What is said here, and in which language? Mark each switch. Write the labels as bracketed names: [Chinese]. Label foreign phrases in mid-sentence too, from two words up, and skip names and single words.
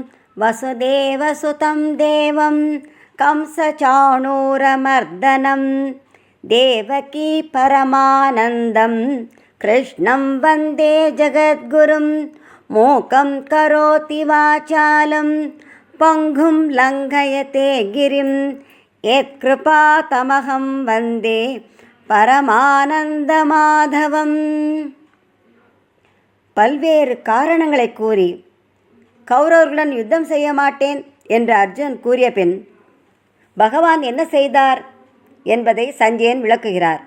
[Sanskrit] वसुदेवसुतं देवं कंसचाणूरमर्दनं देवकी परमानन्दं कृष्णं वन्दे जगद्गुरुं मूकं करोति वाचालं पङ्गुं लङ्घयते गिरिं यत्कृपातमहं वन्दे பரமானந்தமாதவம். [Tamil] பல்வேறு காரணங்களை கூறி கௌரவர்களுடன் யுத்தம் செய்ய மாட்டேன் என்று அர்ஜுன் கூறிய பின் பகவான் என்ன செய்தார் என்பதை சஞ்சயன் விளக்குகிறார்.